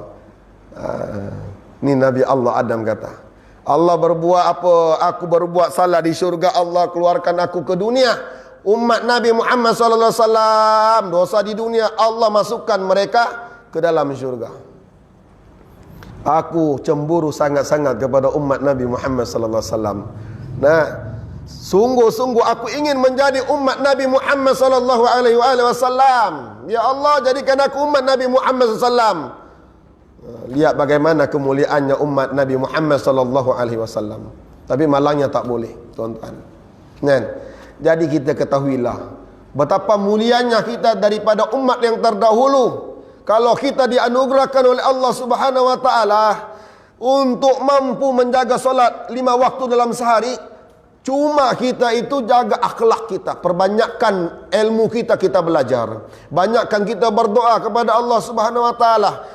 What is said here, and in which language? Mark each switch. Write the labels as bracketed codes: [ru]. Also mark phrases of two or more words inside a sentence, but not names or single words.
[ms] Ini Nabi Allah Adam kata, Allah berbuat apa? Aku berbuat salah di syurga, Allah keluarkan aku ke dunia. Umat Nabi Muhammad [ar] صلى الله عليه وسلم [ms] dosa di dunia, Allah masukkan mereka ke dalam syurga. Aku cemburu sangat-sangat kepada umat Nabi Muhammad [ar] صلى الله عليه وسلم. [ms] Nah, sungguh-sungguh aku ingin menjadi umat Nabi Muhammad [ar] صلى الله عليه وسلم. [ms] Ya Allah, jadikan aku umat Nabi Muhammad [ar] صلى الله عليه وسلم. [ms] Lihat bagaimana kemuliaannya umat Nabi Muhammad [ar] صلى الله عليه وسلم. [ms] Tapi malangnya tak boleh, tuan-tuan. Kan? Jadi kita ketahuilah betapa mulianya kita daripada umat yang terdahulu. Kalau kita dianugerahkan oleh Allah [ar] سبحانه وتعالى [ms] untuk mampu menjaga solat 5 waktu dalam sehari, cuma kita itu jaga akhlak kita, perbanyakkan ilmu kita belajar, banyakkan kita berdoa kepada Allah [ar] سبحانه وتعالى.